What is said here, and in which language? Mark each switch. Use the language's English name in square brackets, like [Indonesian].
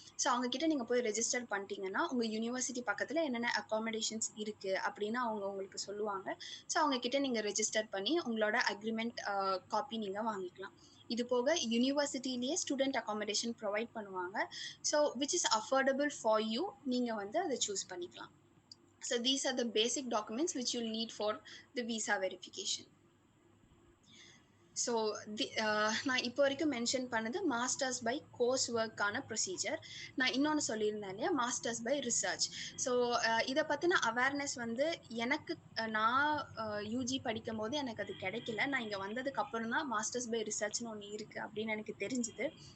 [Tamil] So அவங்கக்கிட்ட நீங்கள் போய் ரெஜிஸ்டர் பண்ணிட்டீங்கன்னா உங்கள் யூனிவர்சிட்டி பக்கத்தில் என்னென்ன அக்காமடேஷன்ஸ் இருக்குது அப்படின்னு அவங்க உங்களுக்கு சொல்லுவாங்க. ஸோ அவங்கக்கிட்ட நீங்கள் ரெஜிஸ்டர் பண்ணி உங்களோட அக்ரிமெண்ட் காப்பி நீங்கள் வாங்கிக்கலாம். இது போக யூனிவர்சிட்டிலேயே ஸ்டூடெண்ட் அக்காமடேஷன் ப்ரொவைட் பண்ணுவாங்க. [English] so which is affordable for you, [Tamil] நீங்கள் வந்து அதை சூஸ் பண்ணிக்கலாம். [English] So these are the basic documents which you'll need for the visa verification. [Tamil] So நான் இப்போ வரைக்கும் மென்ஷன் பண்ணது மாஸ்டர்ஸ் பை கோர்ஸ் ஒர்க்கான ப்ரொசீஜர். நான் இன்னொன்று சொல்லியிருந்தேன் இல்லையா, மாஸ்டர்ஸ் பை ரிசர்ச். ஸோ இதை பற்றின அவேர்னஸ் வந்து எனக்கு நான் யூஜி படிக்கும் போது எனக்கு அது கிடைக்கல. நான் இங்கே வந்ததுக்கு அப்புறம் தான் மாஸ்டர்ஸ் பை ரிசர்ச்னு ஒன்று இருக்குது அப்படின்னு எனக்கு தெரிஞ்சுது.